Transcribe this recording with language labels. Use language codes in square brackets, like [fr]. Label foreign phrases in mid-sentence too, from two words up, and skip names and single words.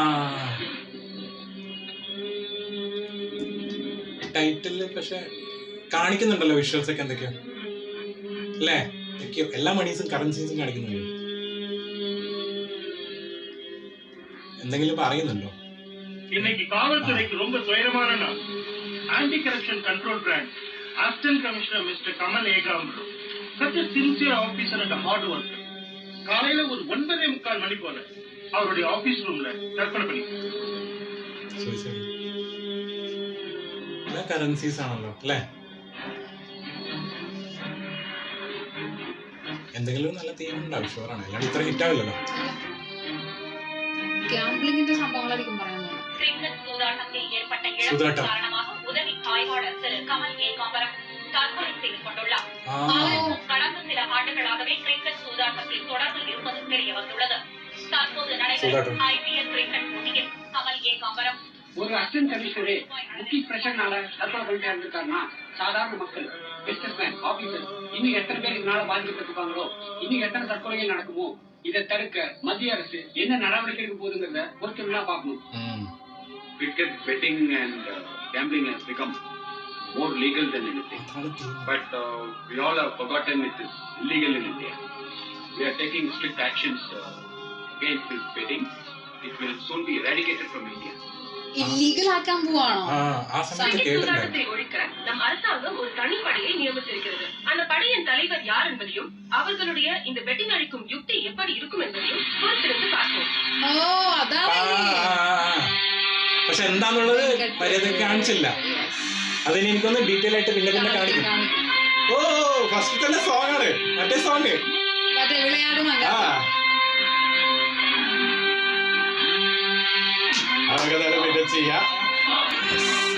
[ml] ടൈറ്റില്. പക്ഷെ കാണിക്കുന്നുണ്ടല്ലോ വിഷ്വൽസ് ഒക്കെ എന്തൊക്കെയോ അല്ലേ? എല്ലാ മണീസും കറൻസീസും കാണിക്കുന്നുണ്ട്. എന്തെങ്കിലും പറയുന്നുണ്ടോ? [ta] இன்னைக்கு காவல்துறைக்கு ரொம்ப துயரமான நாள். [en] Anti Corruption Control Branch Assistant Commissioner Mister கமல் ஏகாம்பரம் such a sincere officer and a hard worker. [ta] காலையில ஒரு 9:45 மணி போல அவருடைய ஆபீஸ் ரூம்ல தற்கொலை பண்ணிட்டார். [ml] சரி എല്ലാ കറൻസീസ് ആണല്ലോ അല്ലേ? എന്തെങ്കിലും നല്ല തീം ഉണ്ടാവും ഷുവറാണ്. അല്ലാണ്ട് ഇത്ര ഹിറ്റ് ആവില്ലല്ലോ. ഗാംബ്ലിംഗിന്റെ സംഭവങ്ങളായിരിക്കും പറയാൻ പോകുന്നത്. [ta] சூதாட்டம் உதவி ஆய்வாளர் திரு கமல் ஏகாம்பரம் தற்கொலை செய்து கொண்டுள்ளார். கடந்த சில ஆண்டுகளாகவே கிரிக்கெட் சூதாட்டத்தில் தொடர்பில் இருப்பது தெரிய வந்துள்ளது. தற்போது நடைபெறும் IPL கிரிக்கெட் போட்டியில் கமல் ஏகாம்பரம் ஒரு [en] Assistant Commissioner [ta] முக்கிய பிரச்சனைனால தற்கொலை பண்ணிட்டு இருந்திருக்காருன்னா சாதாரண மக்கள், பிசினஸ்மேன், ஆபீசர் இன்னும் எத்தனை பேர் இதனால பாதிக்கப்பட்டிருப்பாங்களோ, இன்னும் எத்தனை தற்கொலைகள் நடக்குமோ, இதை தடுக்க மத்திய அரசு என்ன நடவடிக்கை எடுக்க போகுதுங்கிறத பொறுத்து பார்க்கணும். [en] Cricket betting and gambling has become more legal than anything. But we all have forgotten it is illegal in India. We are taking strict actions against this betting. It will soon be eradicated from India. [ml] ഇല്ലീഗൽ ആക്കാൻ പോവാണോ? [ta] சூதாட்டத்தை ஒழிக்க நம் அரசாங்கம் ஒரு தனிப்படையை நியமித்திருக்கிறது. அந்த படையின் தலைவர் யார் என்பதையும் அவர்களுடைய இந்த பெட்டிங் அழிக்கும் யுக்தி எப்படி இருக்கும் என்பதையும் பொறுத்திருந்து பார்ப்போம். [ml] പക്ഷെ എന്താന്നുള്ളത് മര്യാദക്ക് കാണിച്ചില്ല. അതിന് എനിക്കൊന്ന് ഡീറ്റെയിൽ ആയിട്ട് പിന്നെ കാണിക്കും. ഓ ഫസ്റ്റ് തന്നെ സോങ് ആണ്, മറ്റേ സോങ് അതൊക്കെ തന്നെ പിന്നെ ചെയ്യാം.